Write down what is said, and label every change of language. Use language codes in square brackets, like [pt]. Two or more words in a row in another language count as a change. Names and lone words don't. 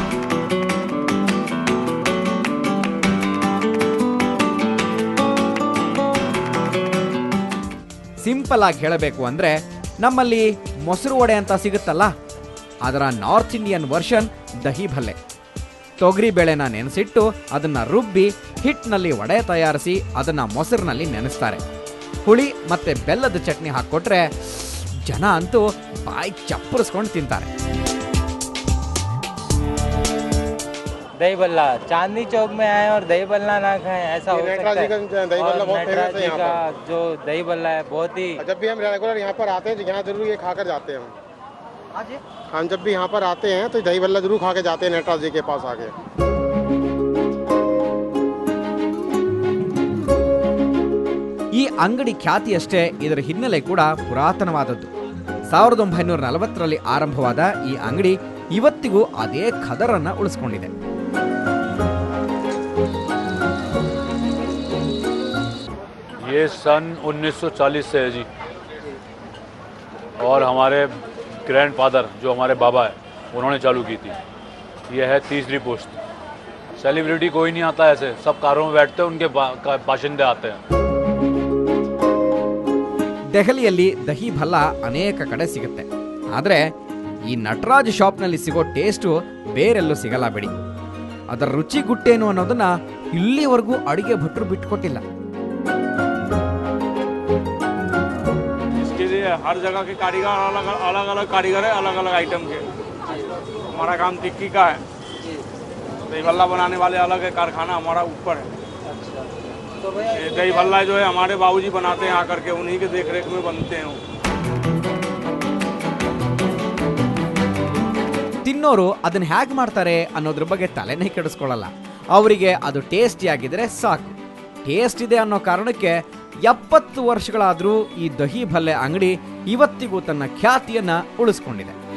[kn] ಸಿಂಪಲ್ ಆಗಿ ಹೇಳಬೇಕು ಅಂದ್ರೆ, ನಮ್ಮಲ್ಲಿ ಮೊಸರು ವಡೆ ಅಂತ ಸಿಗುತ್ತಲ್ಲ, ಅದರ [en] North Indian version [kn] ದಹಿ ಭಲ್ಲೆ. ತೊಗರಿ ಬೇಳೆನ ನೆನೆಸಿಟ್ಟು ಅದನ್ನ ರುಬ್ಬಿ ಹಿಟ್ಟಿನಲ್ಲಿ ವಡೆ ತಯಾರಿಸಿ ಅದನ್ನ ಮೊಸರಿನಲ್ಲಿ ನೆನೆಸ್ತಾರೆ. ಹುಳಿ ಮತ್ತೆ ಬೆಲ್ಲದ ಚಟ್ನಿ ಹಾಕ್ಕೊಟ್ರೆ ಜನ ಅಂತೂ ಬಾಯಿ ಚಪ್ಪರಿಸ್ಕೊಂಡು ತಿಂತಾರೆ. [hi] दही बल्ला चांदनी चौक में आए और दही बल्ला ना खाएं, ऐसा हो सकता है? दही बल्ला बहुत फेमस है यहाँ पर। जो दही बल्ला है बहुत ही, जब भी हम रेगुलर यहाँ पर आते हैं तो यहाँ जरूर ये खाकर जाते हैं हम जब भी यहाँ पर आते हैं तो दही बल्ला जरूर खा के जाते हैं नटराज जी के पास आके। [kn] ಈ ಅಂಗಡಿ ಖ್ಯಾತಿಯಷ್ಟೇ ಇದರ ಹಿನ್ನೆಲೆ ಕೂಡ ಪುರಾತನವಾದದ್ದು. 1940ರಲ್ಲಿ ಆರಂಭವಾದ ಈ ಅಂಗಡಿ ಇವತ್ತಿಗೂ ಅದೇ ಖದರನ್ನ ಉಳಿಸ್ಕೊಂಡಿದೆ. [hi] ये सन 1940 से है जी, और हमारे ग्रैंडफादर जो हमारे बाबा है उन्होंने चालू की थी. ये है तीसरी पोस्ट. सेलिब्रिटी कोई नहीं आता ऐसे, सब कारों में बैठते हैं, उनके बाशिंदे आते हैं. [kn] ದೆಹಲಿಯಲ್ಲಿ ದಹಿ ಭಲ್ಲ ಅನೇಕ ಕಡೆ ಸಿಗುತ್ತೆ, ಆದರೆ ಈ ನಟರಾಜ್ ಶಾಪ್ನಲ್ಲಿ ಸಿಗೋ ಟೇಸ್ಟು ಬೇರೆಲ್ಲೂ ಸಿಗಲ್ಲ ಬಿಡಿ. ಅದರ ರುಚಿ ಗುಟ್ಟೇನು ಅನ್ನೋದನ್ನ ಇಲ್ಲಿವರೆಗೂ ಅಡಿಗೆ ಭಟ್ರು ಬಿಟ್ಕೊಟ್ಟಿಲ್ಲ. [hi] इसके लिए हर जगह के कारीगर अलग अलग कारीगर है, अलग अलग आइटम के. हमारा काम टिक्की का है, दही भल्ला बनाने वाले अलग है, कारखाना हमारा ऊपर है. ये दही भल्ला जो है हमारे बाबूजी बनाते हैं आकर के, उन्हीं के देख रेख में बनते हैं. [kn] ತಿನ್ನೋರು ಅದನ್ನ ಹೇಗೆ ಮಾಡ್ತಾರೆ ಅನ್ನೋದ್ರ ಬಗ್ಗೆ ತಲೆನೇ ಕೆಡಿಸ್ಕೊಳ್ಳಲ್ಲ. ಅವರಿಗೆ ಅದು ಟೇಸ್ಟಿ ಆಗಿದ್ರೆ ಸಾಕು. ಟೇಸ್ಟ್ ಇದೆ ಅನ್ನೋ ಕಾರಣಕ್ಕೆ 70 ವರ್ಷಗಳಾದರೂ ಈ ದಹಿ ಭಲ್ಲೆ ಅಂಗಡಿ ಇವತ್ತಿಗೂ ತನ್ನ ಖ್ಯಾತಿಯನ್ನ ಉಳಿಸ್ಕೊಂಡಿದೆ.